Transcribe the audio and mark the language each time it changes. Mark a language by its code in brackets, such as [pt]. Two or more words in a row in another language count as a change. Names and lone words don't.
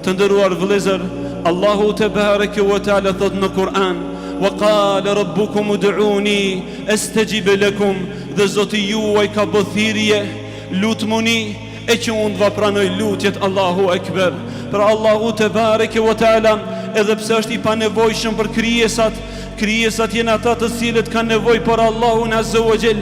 [sq] Të nderuar vëllezër, Allahu [ar] تبارك وتعالى [sq] thot në Kur'an: [ar] "وقال ربكم ادعوني أستجب لكم." [sq] Dhe Zoti juaj ka bë thirrje, lutmuni e që unë va pranoj lutjet. [ar] الله أكبر. [sq] Pra Allahu [ar] تبارك وتعالى, [sq] edhe pse është i panevojshëm për krijesat janë ata të cilët kanë nevojë për Allahun [ar] عز وجل.